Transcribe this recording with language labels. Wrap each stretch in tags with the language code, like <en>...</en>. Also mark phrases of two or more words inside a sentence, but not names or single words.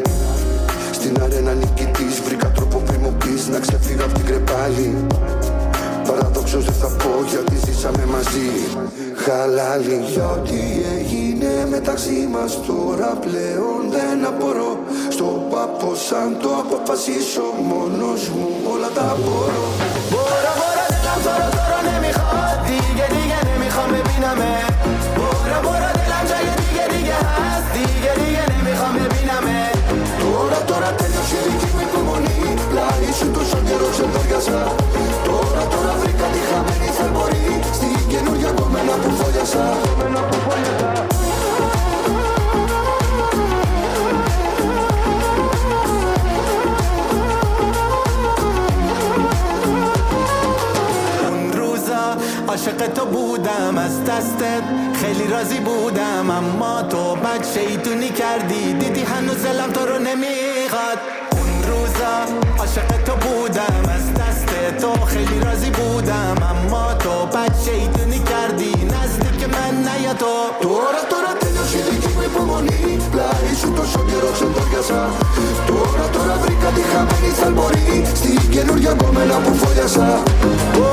<el>Στην αρένα νικητής βρήκα τρόπο πριν μου πεις να ξεφύγω απ' την κρεπάλη. Παραδόξως δεν θα πω γιατί ζήσαμε μαζί. Χαλάλι, για ό,τι έγινε μεταξύ μας τώρα πλέον δεν απορώ. Στο πάπο σαν το αποφασίσω μόνος μου όλα τα μπορώ.</el> <fa>برو دلم تو رو نمیخواد دیگه نمیخوام ببینمت. برو دلم جای دیگه هست دیگه نمیخوام ببینمت.</fa> <el>Τώρα τέλειωσε η δική μου υπομονή. Πλάι σου τόσο καιρό ξεντόριασα. Τώρα βρήκα τη χαμένη θαλπορή στη καινούργια γκόμενα που φόλιασα.</el> <fa>عاشق تو بودم از دستت خیلی راضی بودم اما تو بد شیطونی کردی دیدی هنوز دلم تو رو نمیخواد. اون روزا عاشق تو بودم از دست تو خیلی راضی بودم اما تو بد شیطونی کردی نزدیک من نیا تو.</fa> <el>Τώρα τέλειωσε η δική μου υπομονή. Πλάι σου τόσο καιρό ξεντόριασα. Τώρα βρήκα τη χαμένη θαλπορή στη καινούργια γκόμενα που φόλιασα.</el>